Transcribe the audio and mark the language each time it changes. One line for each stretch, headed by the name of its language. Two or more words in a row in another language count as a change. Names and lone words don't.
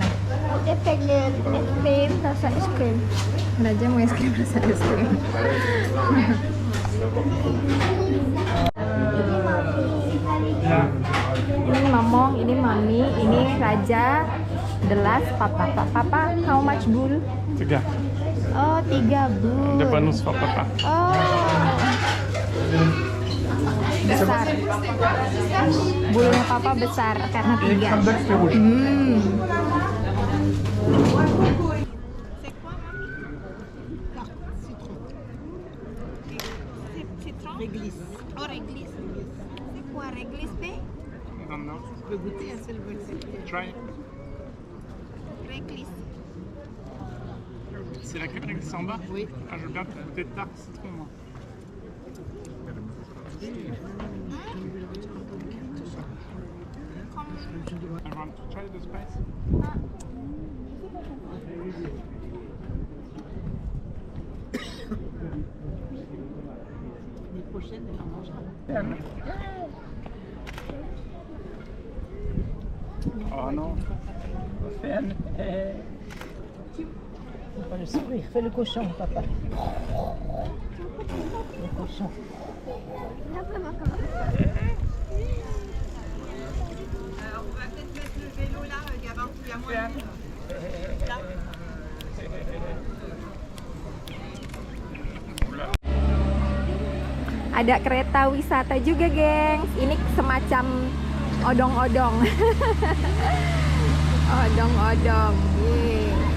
Indonesian: Dia pengen es krim, rasa es krim. Raja mau es krim rasa es krim. Ini Mamong, ini Mami, ini Raja, Delas, Papa.
English: Papa, how much bul? 3. Oh, 3 bul. De bonus for papa.
Indonesian: Oh, besar. Bulunya Papa besar karena 3.
French: Réglisse. Oh, réglisse. C'est quoi, réglisse, P? Non. Je peux goûter un seul goût.
English: Try.
French: Réglisse. C'est la crème réglisse en bas? Oui. Ah, je veux bien goûter de tarte citron, moi.
English: I want to try the spice.
French: Les prochaines, elle en mangera. Oh non. Faut pas le sourire, fais le cochon, papa. Le cochon.
Indonesian: Kenapa makan?
French: On va peut-être mettre le vélo là, il y a moins de... Là.
Indonesian: Ada kereta wisata juga, gengs. Ini semacam odong-odong. Odong-odong. Yeay.